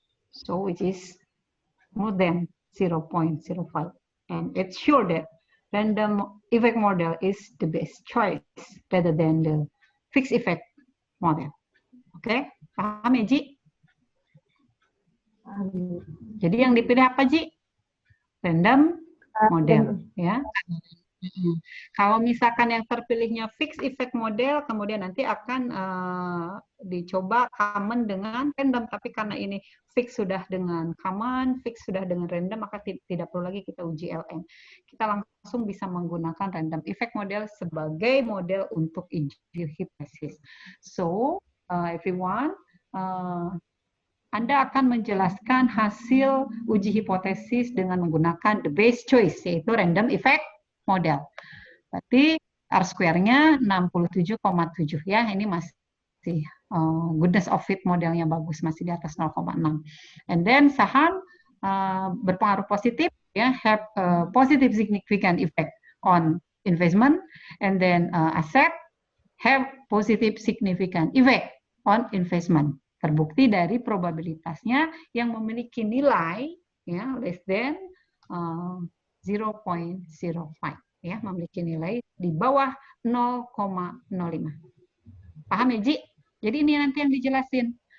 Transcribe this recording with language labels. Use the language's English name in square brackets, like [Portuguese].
[English] So which is more than 0.05. And it's sure that random effect model is the best choice rather than the fixed effect model. [Indonesian] Oke, paham ya, Ji? Jadi yang dipilih apa, Ji? Random model, ya. Kalau misalkan yang terpilihnya fixed effect model, kemudian nanti akan dicoba common dengan random. Tapi karena ini fix sudah dengan common, fix sudah dengan random, maka tidak perlu lagi kita uji LN. Kita langsung bisa menggunakan random effect model sebagai model untuk uji hipotesis. [English] So, everyone, [Indonesian] Anda akan menjelaskan hasil uji hipotesis dengan menggunakan [English] the best choice, [Indonesian] yaitu random effect model. Berarti R-square-nya 67,7 ya. Ini masih goodness of fit modelnya bagus, masih di atas 0,6. [English] And then [Indonesian] saham berpengaruh positif ya, [English] have positive significant effect on investment, and then asset have positive significant effect on investment. [Indonesian] Terbukti dari probabilitasnya yang memiliki nilai ya [English] less than 0.05 [Indonesian] ya, memiliki nilai di bawah 0,05. Paham ya, Ji? Jadi ini nanti yang dijelasin.